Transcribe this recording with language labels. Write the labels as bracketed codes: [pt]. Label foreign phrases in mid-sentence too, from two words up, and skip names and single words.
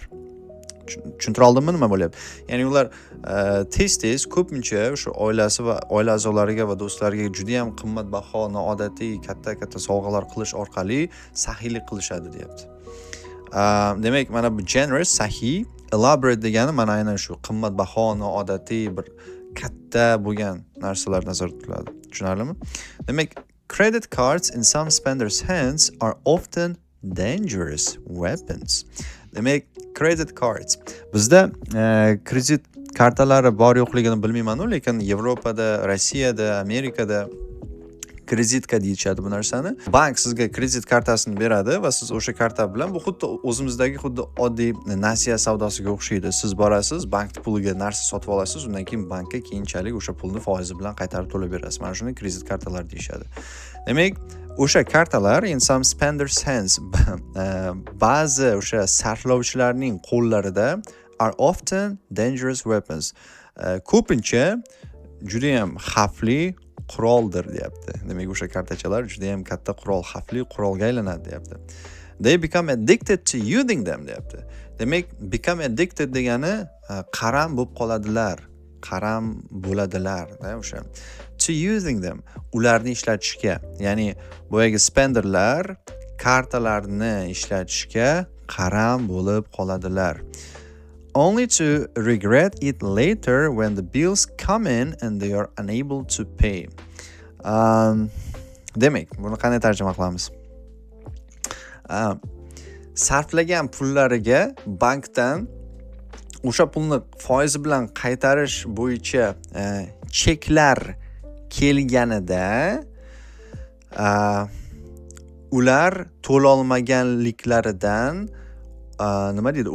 [uz] Tushuntira oldimmi nima bo'lyapti? Ya'ni ular tez ko'pincha o'sha oilasi va oila a'zolariga va do'stlariga juda ham qimmatbaho, noodatiy katta sovg'alar qilish orqali saxiylik qilishadi, deyapti. Demak, mana bu generous, saxiy, [en] elaborate degani [uz] mana aynan shu qimmatbaho, noodatiy bir katta bo'lgan narsalar nazarda tutiladi. Tushunarlimi? Demak, [en] credit cards in some spenders' hands are often dangerous weapons. Demak, credit cards. [uz] Bizda kredit kartalari bor yo'qligini bilmayman-ku, lekin Yevropada, Rossiyada, Amerikada kreditka deyishadi bu narsani. Bank sizga kredit kartasini beradi va siz o'sha karta bilan, bu xuddi o'zimizdagi xuddi oddiy nasiya savdosiga o'xshaydi. Siz borasiz, bank puliga narsa sotib olasiz, undan keyin bankka keyinchalik o'sha pulni foizi bilan qaytarib to'lab berasiz. Mana shuni kredit kartalar deyishadi. Demak, o'sha kartalar [en] in some spenders' hands [uz] ba'zi o'sha sarflovchilarning qo'llarida [en] are often dangerous weapons. [uz] Ko'pincha juda ham xavfli quroldir, deyapti. Demak, o'sha kartachalar juda ham katta qurol, xavfli qurolga aylanadi, deyapti. [en] They become addicted to using them, [uz] deyapti. Demak, [en] become addicted [uz] degani qaram bo'lib qoladilar, qaram bo'ladilar, o'sha. [en] To using them, [uz] ularni ishlatishga, ya'ni boyagi spenderlar kartalarni ishlatishga qaram bo'lib qoladilar. [en] Only to regret it later when the bills come in and they are unable to pay. [uz] Demak, buni qanday tarjima qilamiz? Sarflagan pullariga bankdan o'sha pulni foizi bilan qaytarish bo'yicha cheklar kelganida ular to'la olmaganliklaridan nima deydi?